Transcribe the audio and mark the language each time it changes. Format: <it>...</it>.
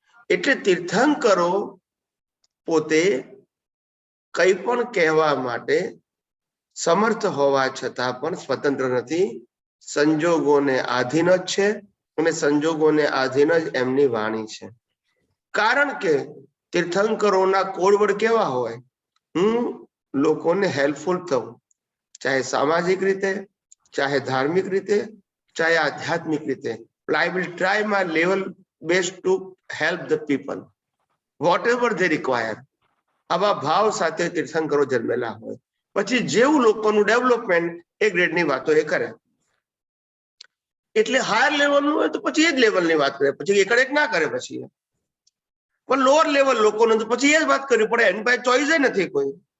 <gu>એટલે તીર્થંકરો પોતે કંઈ પણ કહેવા માટે સમર્થ હોવા છતાં પણ સ્વતંત્ર નથી, સંજોગોને આધીન જ છે અને સંજોગોને આધીન જ એમની વાણી છે. કારણ કે તીર્થંકરોના કોડવર્ડ કેવા હોય? હું લોકોને હેલ્પફુલ થવું, ચાહે સામાજિક રીતે, ચાહે ધાર્મિક રીતે, ચાહે આધ્યાત્મિક રીતે.</gu> <en>I will try my level best to help the people whatever they require.</en> <gu>આવા ભાવ સાથે તીર્થંકરો જન્મેલા હોય. પછી જેવું લોકોનું ડેવલપમેન્ટ એ ગ્રેડની વાતો એ કરે. એટલે હાયર લેવલનું હોય તો પછી એ જ લેવલની વાત કરે, પછી એકડ એક ના કરે. પછી પણ લોઅર લેવલ લોકોનું તો પછી એ જ વાત કરવી પડે. એની પાસે ચોઈસ નથી કોઈ.</gu>